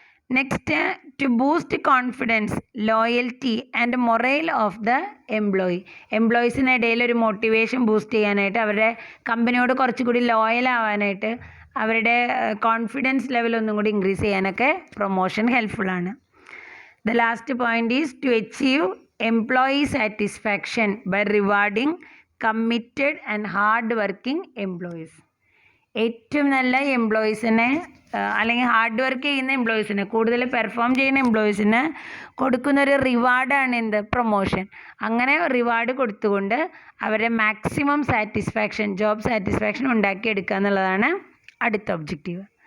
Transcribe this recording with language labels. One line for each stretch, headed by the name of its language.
English: Next, to boost confidence, loyalty and morale of the employee.
Malayalam: എംപ്ലോയീസിനിടയിൽ ഒരു motivation boost ചെയ്യാനായിട്ട്, അവരുടെ കമ്പനിയോട് കുറച്ചുകൂടി ലോയൽ ആവാനായിട്ട്, അവരുടെ കോൺഫിഡൻസ് ലെവൽ ഒന്നും കൂടി ഇൻക്രീസ് ചെയ്യാനൊക്കെ promotion ഹെൽപ്ഫുള്ളാണ്.
English: The last point is to achieve employee satisfaction by rewarding committed and hard working employees.
Malayalam: ഏറ്റവും നല്ല എംപ്ലോയീസിനെ അല്ലെങ്കിൽ ഹാർഡ് വർക്ക് ചെയ്യുന്ന എംപ്ലോയീസിന്, കൂടുതൽ പെർഫോം ചെയ്യുന്ന എംപ്ലോയീസിന് കൊടുക്കുന്നൊരു റിവാർഡാണ് എന്ത്? പ്രൊമോഷൻ. അങ്ങനെ റിവാർഡ് കൊടുത്തുകൊണ്ട് അവരെ മാക്സിമം സാറ്റിസ്ഫാക്ഷൻ, ജോബ് സാറ്റിസ്ഫാക്ഷൻ ഉണ്ടാക്കിയെടുക്കുക എന്നുള്ളതാണ് അടുത്ത ഒബ്ജക്റ്റീവ്.